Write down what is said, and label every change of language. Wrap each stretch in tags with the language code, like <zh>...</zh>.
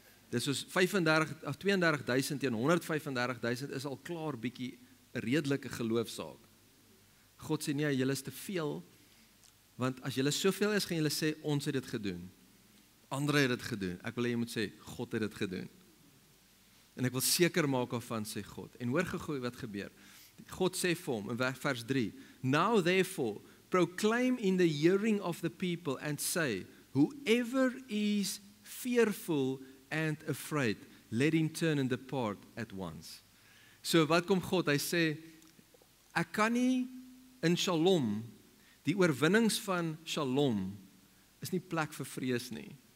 <af>Dis soos 32,000 teen 135,000 is al klaar bietjie 'n redelike geloofsaak. God sê nee, julle is te veel, want as julle soveel is, gaan julle sê ons het dit gedoen. Ander het dit gedoen. Ek wil hê jy moet sê God het dit gedoen. En ek wil seker maak daarvan, sê God. En hoor gou wat gebeur. God sê vir hom in vers 3,</af> <en>now therefore proclaim in the hearing of the people and say, whoever is fearful and afraid, let him turn and depart at once.</en> <af>So wat kom God? Hy sê, ek kan nie in Shalom, die oorwinnings van Shalom, is nie plek vir vrees nie.</af>